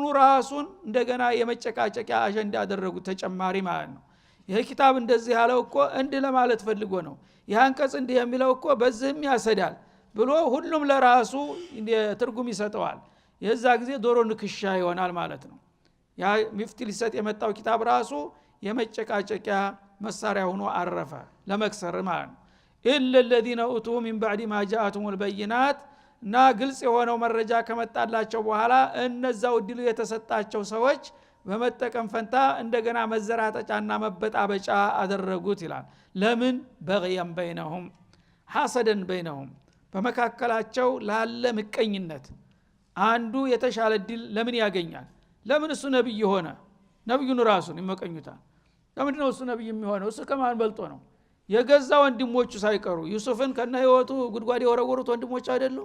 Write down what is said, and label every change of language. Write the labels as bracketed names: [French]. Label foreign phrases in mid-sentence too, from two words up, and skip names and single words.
[Amharic] ራሱን እንደገና የመጨቃጨቂያ አጀንዳ ያደረጉት ተጨማሪ ማለት ነው። ይሄ ኪታብ እንደዚህ ያለው እኮ እንዲህ ለማለት ፈልጎ ነው። ይህ አንቀጽ እንዲህ የሚለው እኮ በዚህም ያሰዳል ብሎ ሁሉም ለራሱ ትርጉም ይሰጠዋል። የዛ ጊዜ ዶሮ ንክሻ ይሆናል ማለት ነው። ያ ሚፍቲ ሊሰጥ የመጣው ኪታብ ራሱ የመጨቃጨቂያ መሳሪያ ሆኖ አረፈ ለመክሰር ማለት ነው። [Arabic] إلا الذين أوتوا من بعد ما جاءتهم البينات [Amharic] እና ግልጽ የሆነው መረጃ ከመጣላቸው በኋላ እነዛው ድሉ የተሰጣቸው ሰዎች በመጠቀም ፈንታ እንደገና መዘራጠጫና መበጣበጫ አደረጉት ይላል። ለምን? [Arabic] بغيا بينهم حسدا بينهم [Amharic] በመካከላቸው ላለ ምቀኝነት አንዱ የተሻለ ድል ለምን ያገኛል? ለምን እሱ ነብይ ሆነ? ነብዩን ራሱን ይመቀኙታል። ለምን ነው እሱ ነብይ የሚሆነው? እሱ ከማን በልጦ ነው? የገዛ ወንድሞቹ ሳይቀሩ ዩሱፍን ከነ ህይወቱ ጉድጓድ የወረወሩት ወንድሞቹ አይደሉም?